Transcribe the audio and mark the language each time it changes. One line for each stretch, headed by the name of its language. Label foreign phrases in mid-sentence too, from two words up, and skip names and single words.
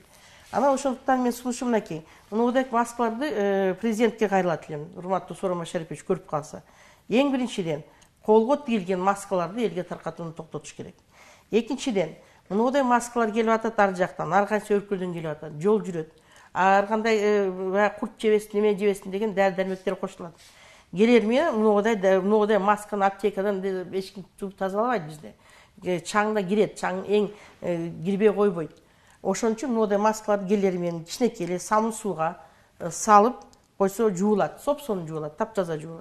Kyrgyz: Анан ошондуктан мен сунушум мынакей. Мындай маскаларды президентке кайрылат элем, урматтуу Сооронбай Шарипович көрүп калса. Эң биринчиден, колго тигилген маскаларды элге таркатууну токтотуш керек. Экинчиден, мындай маскалар келип атат ар жактан, ар кайсы өлкөдөн келип атат, жол жүрөт. Ар кандай курт жебесин, неме жебесин деген дәрі-дәрмектер кошулат. Келер менен мындай масканы аптекадан эч ким тазалабайт бизде. Чаңда кирет, чаң эң кирбей койбойт. Ошон үчүн мындай маскаларды келер менен кичинекей самын сууга салып койсо жуулат, сопсону жуулат, таптаза жуулат.